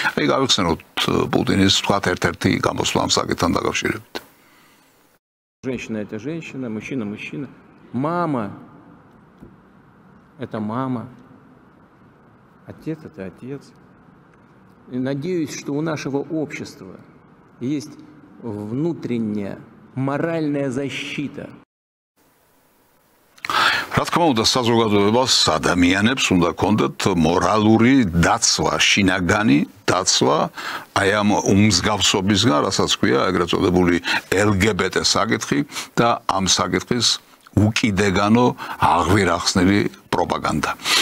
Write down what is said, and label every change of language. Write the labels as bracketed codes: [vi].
[ka] აი გავიხსენოთ პუტინის ვთქვათ ერთ-ერთი გამოსვლა ამ საკითხთან დაკავშირებით. [ru] Женщина это женщина, мужчина мужчина. Мама это мама. Отец это отец. И надеюсь, что у нашего общества есть внутренняя моральная защита. [ka] რა თქმა უნდა, საზოგადოებას ადამიანებს უნდა ქონდეთ მორალური დაცვა, შინაგანი დაცვა აი ამ უმსგავსობისგან, რასაც ქვია ეგრეთ წოდებული LGBT საკითხი და ამ საკითხის უკიდეგანო აღვირახსნილი პროპაგანდა.